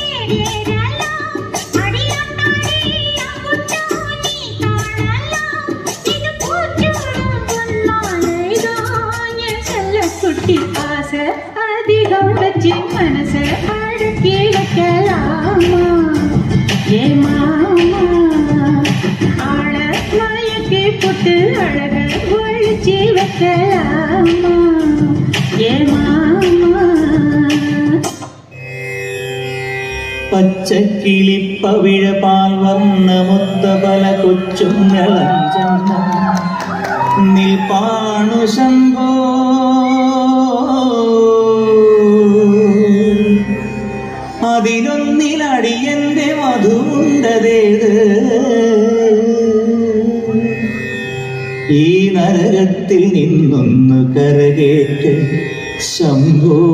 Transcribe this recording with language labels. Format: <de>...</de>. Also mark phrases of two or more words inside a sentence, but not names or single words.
<ta>அதிகம் வச்சு மனச அடக்கி வைக்கலாமா ஏ மாமா ஆள மயக்கி போட்டு அழக ஒழிச்சு வைக்கலாமா ஏ மாமா</ta> <ml>പച്ചക്കിളി പവിഴ പാൽ വർണ്ണ മുത്തബല കൊച്ചുങ്ങളഞ്ചെന്ന നിൽപ്പാണു ശംഭോ അതിലൊന്നിലടിയന്റെ മധുണ്ടതേത് ഈ നരകത്തിൽ നിന്നൊന്ന് കരകേറ്റ് ശംഭോ</ml>